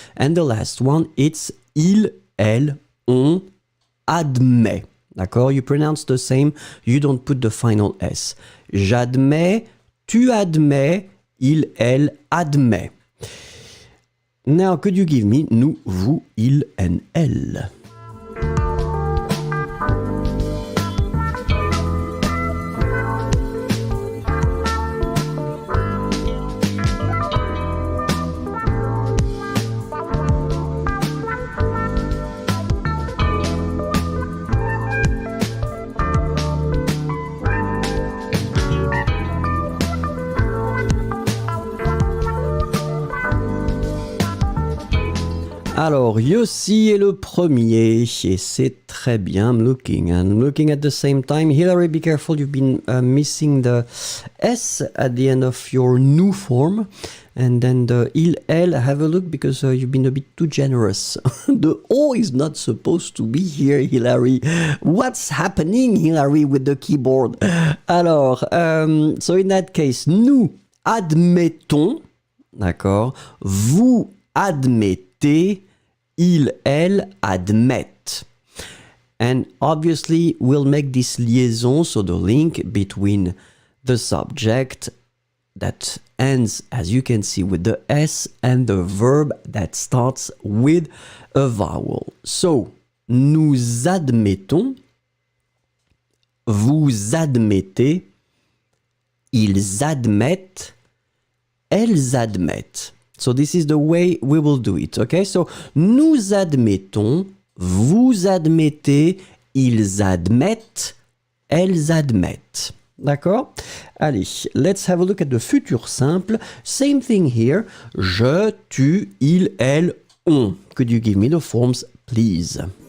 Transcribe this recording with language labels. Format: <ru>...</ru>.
<en>And the last one, it's</en> <fr>il, elle, on admet. D'accord?</fr> <en>You pronounce the same, you don't put the final S.</en> <fr>J'admets, tu admets, il, elle admet.</fr> <en>Now, could you give me nous, vous, il, and elle?</en> <fr>Alors, Yossi est le premier, et c'est très bien.</fr> <en>I'm looking at the same time. Hilary, be careful, you've been missing the S at the end of your new form. And then the il, elle, have a look because you've been a bit too generous. The O is not supposed to be here, Hilary. What's happening, Hilary, with the keyboard?</en> <fr>Alors,</fr> <en>so in that case,</en> <fr>nous admettons, d'accord, vous admettez, il, elle admettent.</fr> <en>And obviously, we'll make this liaison, so the link between the subject that ends, as you can see, with the S and the verb that starts with a vowel.</en> <fr>So, nous admettons, vous admettez, ils admettent, elles admettent.</fr> <en>So this is the way we will do it, okay?</en> <fr>So, nous admettons, vous admettez, ils admettent, elles admettent. D'accord?</fr> <en>Allez, let's have a look at the futur simple. Same thing here. Je, tu, il, elle, on. Could you give me the forms, please?</en>